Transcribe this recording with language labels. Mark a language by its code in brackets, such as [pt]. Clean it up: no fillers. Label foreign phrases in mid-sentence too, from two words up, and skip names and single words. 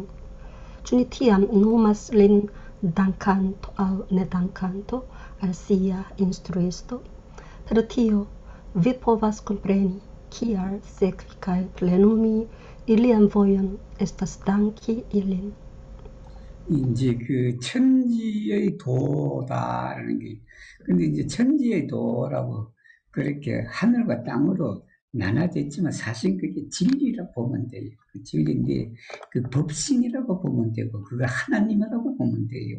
[eo] Ĉu ni tiam nomas lin dankanto aŭ nedankanto al sia instruisto? Per tio vi povas kompreni kial sekvi kaj plenumi ilian vojon estas danki ilin. [ko] 이제 그 천지의 도다라는 게, 근데 이제 천지의 도라고 그렇게 하늘과 땅으로 나눠져 있지만 사실 그게 진리라고 보면 돼요. 그 진리인데 그 법신이라고 보면 되고 그거 하나님이라고 보면 돼요.